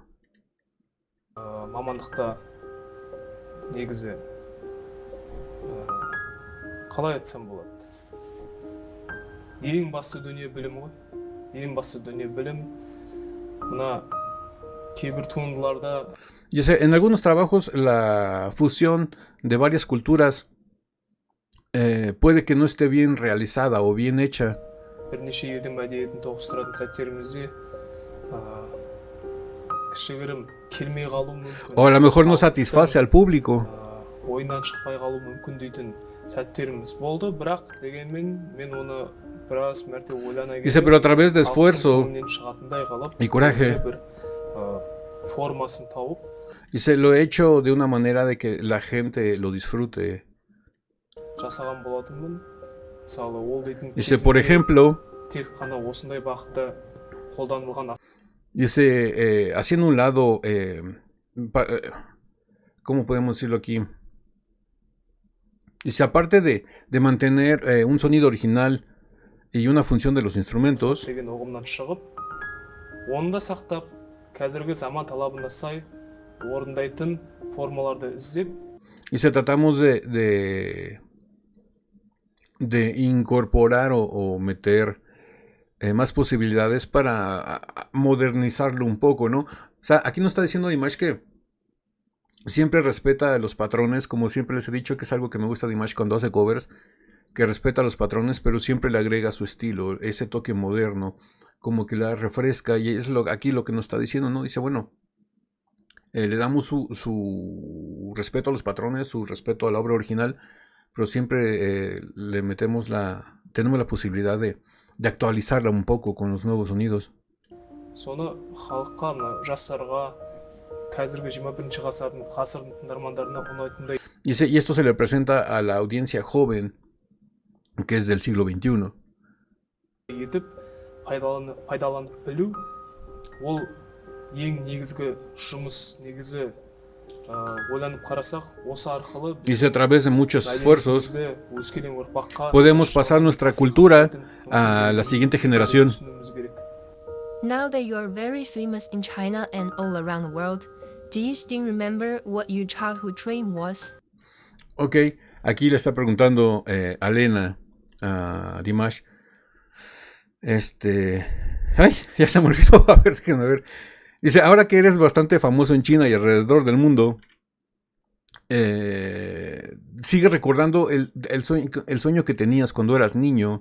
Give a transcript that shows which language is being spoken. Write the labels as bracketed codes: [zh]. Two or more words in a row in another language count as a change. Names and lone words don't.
[kk] мамандықта негізі қалай айтсам болады? Ең басты дүние білім ғой. Ең басты дүние білім. Мына кейбір туындыларда [es] Dice, en algunos trabajos la fusión de varias culturas puede que no esté bien realizada o bien hecha. [kk] бірнеше елдің мәдениетін тоғыстыратын сәттерімізде кішігірім келмей қалу мүмкін. [es] O a lo mejor no satisface al público. [kk] Ойынан шықпай қалу мүмкін дейтін сәттеріміз болды, бірақ дегенмен мен оны біраз мәрте ойлана келе. [es] Dice, pero a través de esfuerzo [kk] шығатындай қалып, [es] y coraje. [kk] бір формасын тауып, [es] Dice, lo he hecho de una manera de que la gente lo disfrute. [kk] жасаған болатынмын. Мысалы, ол дейтін [es] Dice, por ejemplo, [kk] тек қана осындай бағытта қолданылған [es] dice, haciendo un lado, ¿cómo podemos decirlo aquí? Dice, aparte de mantener un sonido original y una función de los instrumentos, [kk] деген ұғымнан шығып, оны да сақтап, қазіргі заман талабына сай орындайтын формаларды іздеп, [es] dice, tratamos de incorporar o meter más posibilidades para modernizarlo un poco, ¿no? O sea, aquí nos está diciendo Dimash que siempre respeta los patrones, como siempre les he dicho que es algo que me gusta de Dimash cuando hace covers, que respeta los patrones, pero siempre le agrega su estilo, ese toque moderno, como que la refresca, y es aquí lo que nos está diciendo, ¿no? Dice, bueno, le damos su respeto a los patrones, su respeto a la obra original, pero siempre le metemos tenemos la posibilidad de actualizarla un poco con los nuevos sonidos. [kk] соны халыққа, жастарға, қазіргі 21 ғасырдың тыңдармандарына ұнайтындай [es] Dice, y esto se le presenta a la audiencia joven, que es del siglo XXI. [kk] етіп пайдаланып білу, ол ең негізгі жұмыс, негізі ойланып қарасақ, осы арқылы [es] Dice, a través de muchos esfuerzos [kk] өскелең ұрпаққа [es] podemos pasar nuestra cultura a la siguiente generación. [kk] түсінуіміз керек. [en] Now that you are very famous in China and all around the world, do you still remember what your childhood dream was? [es] Ok, aquí le está preguntando a Elena, a Dimash. Ay, ya se me olvidó. A ver, déjenme ver. Dice, ahora que eres bastante famoso en China y alrededor del mundo, sigue recordando el sueño que tenías cuando eras niño.